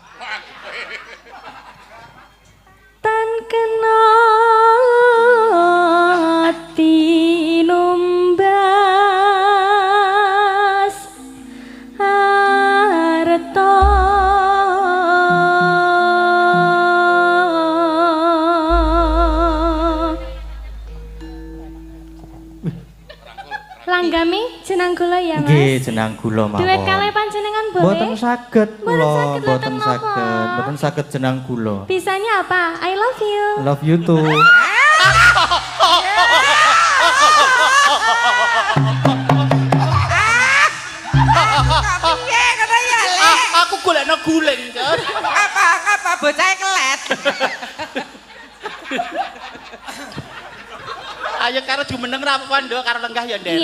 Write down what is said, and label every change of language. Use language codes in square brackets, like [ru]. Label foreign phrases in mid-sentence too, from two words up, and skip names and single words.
[jv] Tan kena tinumbas arta Langgami jeneng kula ya Mas. Nggih, jeneng kula mawon. Duet kalih panjenengan Mboten boleh? saged kula, Mboten mboten saged, saged. Mboten saged jeneng kula. [id] Bisanya apa? [en] I love you. Love you too. [jv] Kok piye ngono ya Le? Aku golekno guling, Jon. Apa bocahe kelet. Ayo karo jumeneng ra apa-apa nduk, karo lenggah ya nderek.